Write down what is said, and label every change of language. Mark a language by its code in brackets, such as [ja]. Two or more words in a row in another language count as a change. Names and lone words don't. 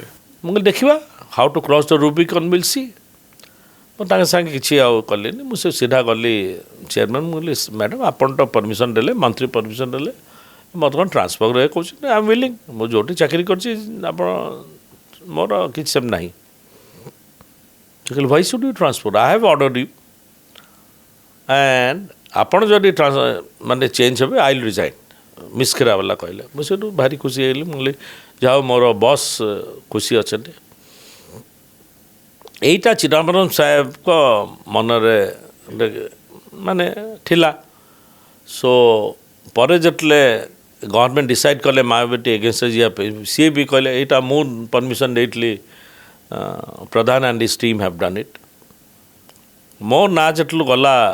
[or] ମୁଁ କହିଲି ଦେଖିବା [en] how to cross the Rubicon will see [or] ମୁଁ ତାଙ୍କ ସାଙ୍ଗେ କିଛି ଆଉ କଲିନି ମୁଁ ସେ ସିଧା ଗଲି ଚେୟାରମ୍ୟାନ୍ ମୁଁ କହିଲି ମ୍ୟାଡ଼ାମ୍ ଆପଣ ତ ପରମିସନ୍ ଦେଲେ ମନ୍ତ୍ରୀ ପରମିସନ୍ ଦେଲେ ମୋତେ କ'ଣ ଟ୍ରାନ୍ସଫର୍ କରିବାକୁ କହୁଛନ୍ତି [en] I am willing [or] ମୁଁ ଯେଉଁଠି ଚାକିରି କରିଛି ଆପଣ ମୋର କିଛି ସେମିତି ନାହିଁ କହିଲେ [en] why should you transfer I have ordered you [or] and ଆପଣ ଯଦି ମାନେ ଚେଞ୍ଜ ହେବେ [en] I will resign [or] ମିସ୍ କ୍ଷୀରାବାଲା କହିଲେ ମୁଁ ସେଇଠୁ ଭାରି ଖୁସି ହେଇଗଲି ମୁଁ କହିଲି ଯାହା ହଉ ମୋର ବସ୍ ଖୁସି ଅଛନ୍ତି ଏଇଟା ଚିଦାମ୍ବରମ ସାହେବଙ୍କ ମନରେ ମାନେ ଥିଲା ସୋ ପରେ ଯେତେବେଳେ [en] government decide [or] କଲେ ମାୟାବତୀ ଏଗେନ୍ଷ୍ଟରେ ଯିବା ପାଇଁ ସିଏ ବି କହିଲେ ଏଇଟା ମୁଁ ପରମିସନ୍ ଦେଇଥିଲି ପ୍ରଧାନ [en] and his team have done it [or] ମୋ ନାଁ ଯେତେବେଳେ ଗଲା